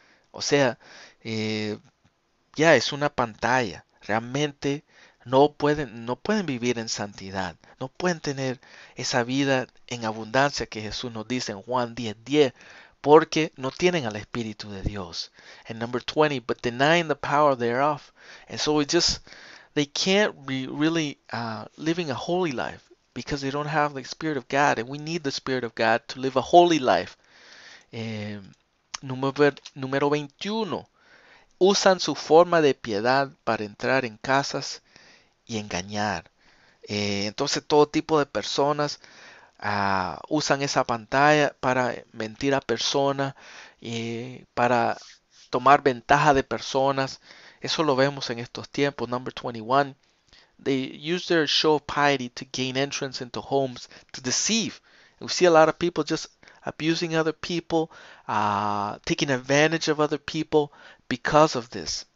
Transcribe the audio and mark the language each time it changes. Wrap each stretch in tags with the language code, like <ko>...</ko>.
<es>O sea, eh, ya es una pantalla. Realmente no pueden vivir en santidad. No pueden tener esa vida en abundancia que Jesús nos dice en Juan 10:10, porque no tienen al Espíritu de Dios.</es> <en>And number 20, but denying the power thereof. And so they can't be really living a holy life because they don't have the Spirit of God. And we need the Spirit of God to live a holy life.</en> <es>Eh, número 21. Usan su forma de piedad para entrar en casas y engañar. Entonces todo tipo de personas usan esa pantalla para mentir a personas, para tomar ventaja de personas. Eso lo vemos en estos tiempos.</es> <en>Number 21. They use their show of piety to gain entrance into homes to deceive. We see a lot of people just abusing other people, taking advantage of other people because of this.</en>